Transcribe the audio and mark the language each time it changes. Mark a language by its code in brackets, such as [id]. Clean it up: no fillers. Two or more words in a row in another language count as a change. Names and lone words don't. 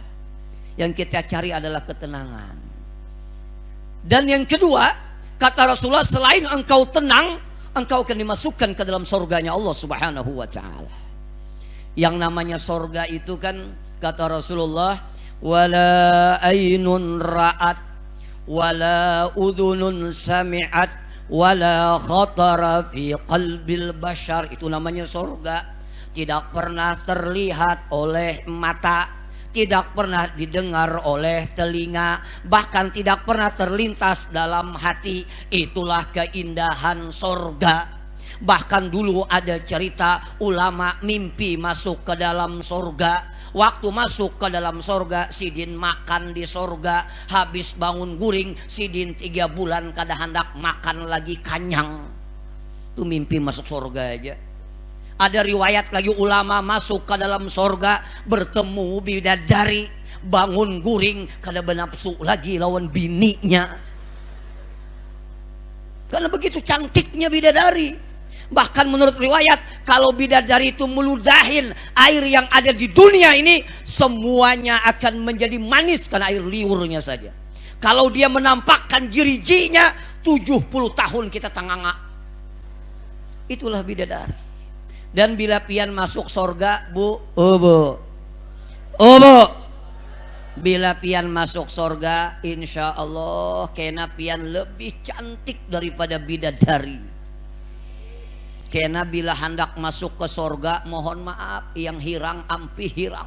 [id] Yang kita cari adalah ketenangan. Dan yang kedua, kata Rasulullah, selain engkau tenang, engkau akan dimasukkan ke dalam surganya Allah [ar] سبحانه وتعالى. [id] Yang namanya surga itu kan, kata Rasulullah, [ar] ولا عين رأت ولا أذن سمعت ولا خطر في قلب البشر. [id] Itu namanya surga. Tidak pernah terlihat oleh mata, tidak pernah didengar oleh telinga, bahkan tidak pernah terlintas dalam hati. Itulah keindahan surga. Bahkan dulu ada cerita ulama mimpi masuk ke dalam surga. [bjn] Waktu masuk ke dalam surga, sidin makan di surga. Habis bangun guring, sidin 3 bulan kada hendak makan lagi, kanyang. Itu mimpi masuk surga aja. Ada riwayat lagi ulama masuk ke dalam surga, bertemu bidadari, bangun guring, kada benapsu lagi lawan bininya. [id] Karena begitu cantiknya bidadari. Bahkan menurut riwayat, kalau bidadari itu meludahin air yang ada di dunia ini, semuanya akan menjadi manis karena air liurnya saja. [bjn] Kalau dia menampakkan jirijinya, 70 tahun kita tanganga. [id] Itulah bidadari. [bjn] Dan bila pian masuk surga, bu, bila pian masuk surga, insya Allah kena pian lebih cantik daripada bidadari. Karena bila hendak masuk ke surga, mohon maaf, yang hirang ampi hirang.